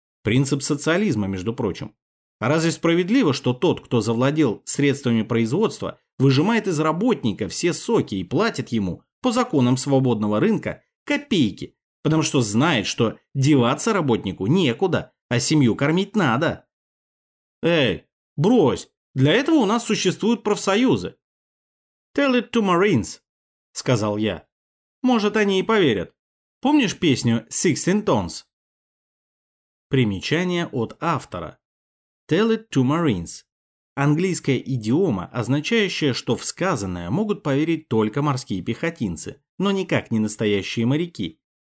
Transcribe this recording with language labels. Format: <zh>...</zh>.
<ru>Принцип социализма, между прочим. А разве справедливо, что тот, кто завладел средствами производства, выжимает из работника все соки и платит ему, по законам свободного рынка, копейки, потому что знает, что деваться работнику некуда, а семью кормить надо. Эй, брось, для этого у нас существуют профсоюзы.</ru> <en>Tell it to Marines,</en> <ru>сказал я. Может, они и поверят. Помнишь песню «Sixteen Tones»? Примечание от автора.</ru> <en>Tell it to Marines.</en> <ru>Английская идиома, означающая, что в сказанное могут поверить только морские пехотинцы, но никак не настоящие моряки.</ru>